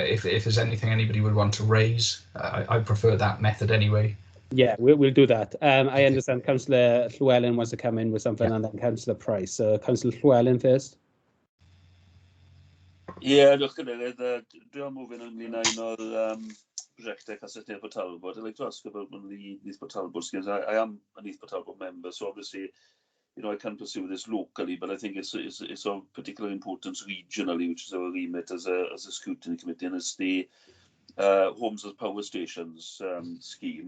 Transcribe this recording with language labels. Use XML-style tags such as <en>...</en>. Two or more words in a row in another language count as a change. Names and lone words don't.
<en>If there's anything anybody would want to raise, I prefer that method anyway. Yeah, we'll do that. I understand Councillor Llewellyn wants to come in with something, and then Councillor Price. So Councillor Llewellyn first. Yeah, look at it.</en> <cy>Dwi'n moving ynglyn o'r prosiectau cysylltu efo Talbot.</cy> <en>I'd like to ask about one of the Neath Talbot schemes. I am a Neath Talbot member, so obviously, you know, I can pursue this locally, but I think it's of particular importance regionally, which is our remit as a scrutiny committee, and it's the Homes as Power Stations scheme.</en>